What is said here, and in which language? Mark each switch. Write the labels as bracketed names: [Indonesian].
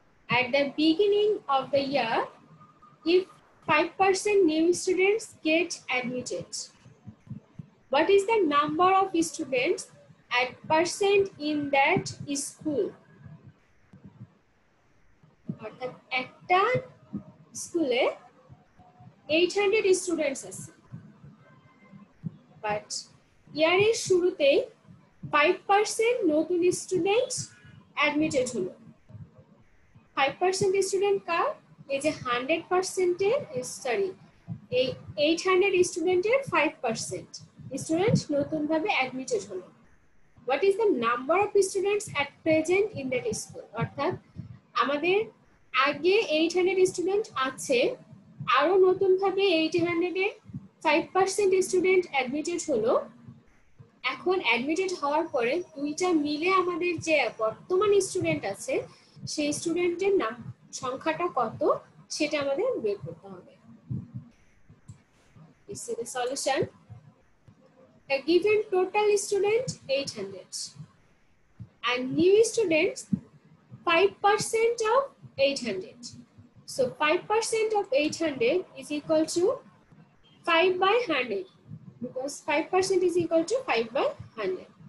[English] At the beginning of the year, if 5% new students get admitted, what is the number of students at percent in that school? [Bangla] অর্থাৎ একটা স্কুলে 800 students আছে, but ইয়ারের শুরুতেই 5% নতুন student admitted হলো। 5% student কার? এই যে 100%-এর, সরি, এই 800 স্টুডেন্টের 5% স্টুডেন্ট নতুনভাবে অ্যাডমিটেড হলো। [English] What is the number of students at present in that school? [Bangla] অর্থাৎ আমাদের আগে 800 স্টুডেন্ট আছে, আরো নতুনভাবে 800-এর 5% স্টুডেন্ট অ্যাডমিটেড হলো। এখন অ্যাডমিটেড হওয়ার পরে দুইটা মিলে আমাদের যে বর্তমান স্টুডেন্ট আছে সেই স্টুডেন্টের নাম সংখ্যাটা কত সেটা আমাদের বের করতে হবে। [English] This is the solution. A given total student 800 and new students 5% of 800. So 5% of 800 is equal to 5/100, because 5% is equal to 5/100.